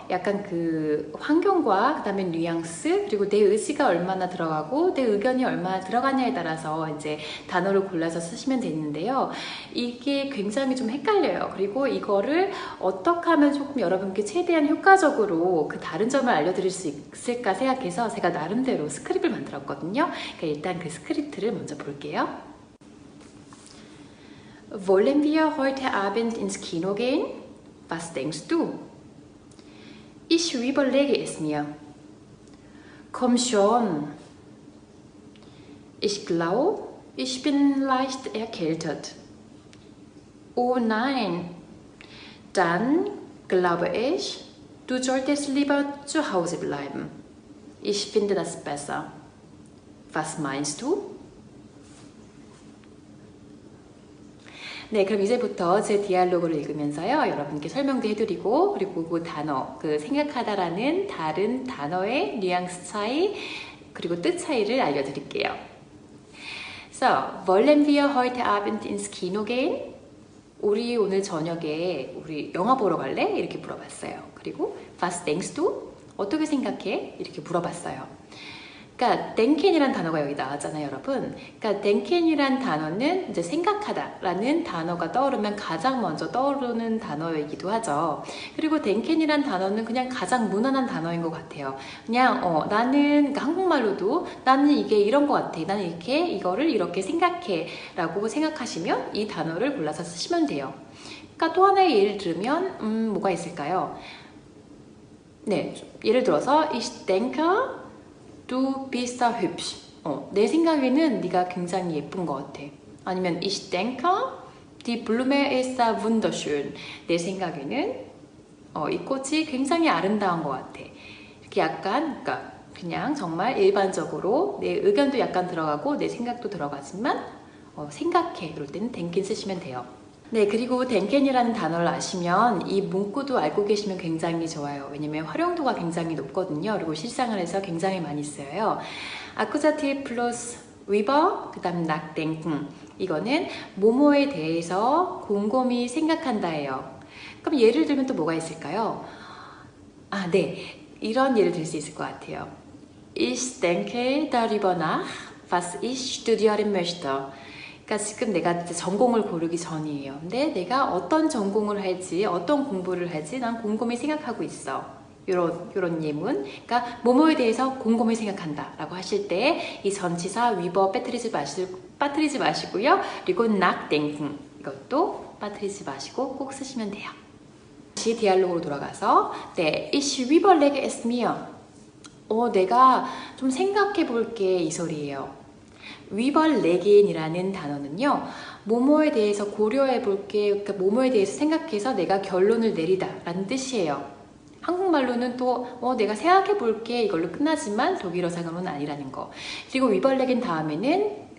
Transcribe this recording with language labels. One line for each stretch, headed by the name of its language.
Korean: 약간 그 환경과 그 다음에 뉘앙스, 그리고 내 의지가 얼마나 들어가고 내 의견이 얼마나 들어가냐에 따라서 이제 단어를 골라서 쓰시면 되는데요. 이게 굉장히 좀 헷갈려요. 그리고 이거를 어떻게 하면 조금 여러분께 최대한 효과적으로 그 다른 점을 알려드릴 수 있을까 생각해서 제가 나름대로 스크립을 만들었거든요. 그러니까 일단 그 스크립트를 먼저 볼게요.
German: Wollen wir heute Abend ins Kino gehen? Was denkst du? Ich überlege es mir. Komm schon. Ich glaube, ich bin leicht erkältet. Oh nein. Dann glaube ich, du solltest lieber zu Hause bleiben. Ich finde das besser. Was meinst du?
Korean: 그럼 이제부터 제 디알로그를 읽으면서요, 여러분께 설명도 해드리고, 그리고 그 단어, 그 생각하다라는 다른 단어의 뉘앙스 차이, 그리고 뜻 차이를 알려드릴게요.
German: So, wollen wir heute Abend ins Kino gehen?
Korean: 우리 오늘 저녁에 우리 영화 보러 갈래? 이렇게 물어봤어요.
German: 그리고 Was denkst du?
Korean: 어떻게 생각해? 이렇게 물어봤어요. 그러니까 denken이란 단어가 여기 나왔잖아요, 여러분. 그러니까 denken이란 단어는 이제 생각하다라는 단어가 떠오르면 가장 먼저 떠오르는 단어이기도 하죠. 그리고 denken이란 단어는 그냥 가장 무난한 단어인 것 같아요. 그냥 나는 그러니까 한국말로도 나는 이게 이런 것 같아. 나는 이거를 이렇게 생각해 라고 생각하시면 이 단어를 골라서 쓰시면 돼요. 그러니까 또 하나의 예를 들면 뭐가 있을까요?
German: 예를 들어서 Ich denke Du bist da hübsch.
Korean: 내 생각에는 네가 굉장히 예쁜 것 같아.
German: 아니면 Ich denke, die Blume ist da wunderschön.
Korean: 내 생각에는 이 꽃이 굉장히 아름다운 것 같아. 이렇게 약간, 그러니까 그냥 정말 일반적으로 내 의견도 약간 들어가고 내 생각도 들어가지만 생각해. 그럴 때는 denken 쓰시면 돼요. 그리고 denken이라는 단어를 아시면 이 문구도 알고 계시면 굉장히 좋아요. 왜냐면 활용도가 굉장히 높거든요. 그리고 실생활에서 굉장히 많이 쓰여요.
German: Akkusativ plus über,
Korean: 그 다음
German: nachdenken.
Korean: 이거는 뭐뭐에 대해서 곰곰이 생각한다예요. 그럼 예를 들면 또 뭐가 있을까요? 이런 예를 들 수 있을 것 같아요.
German: Ich denke darüber nach, was ich studieren möchte.
Korean: 그러니까 지금 내가 전공을 고르기 전이에요. 근데 내가 어떤 전공을 할지, 어떤 공부를 할지 난 곰곰이 생각하고 있어. 요런 예문. 그러니까 뭐뭐에 대해서 곰곰이 생각한다 라고 하실 때 이 전치사 위버 빠뜨리지 마시고요. 그리고 nachdenken 이것도 빠뜨리지 마시고 꼭 쓰시면 돼요. 다시 디알로그로 돌아가서
German: Ich überlege es mir.
Korean: 내가 좀 생각해 볼게 이 소리예요. überlegen이라는 단어는요, 뭐뭐에 대해서 고려해 볼게, 그러니까 뭐뭐에 대해서 생각해서 내가 결론을 내리다 라는 뜻이에요. 한국말로는 또 내가 생각해 볼게 이걸로 끝나지만 독일어상으로는 아니라는 거. 그리고 überlegen 다음에는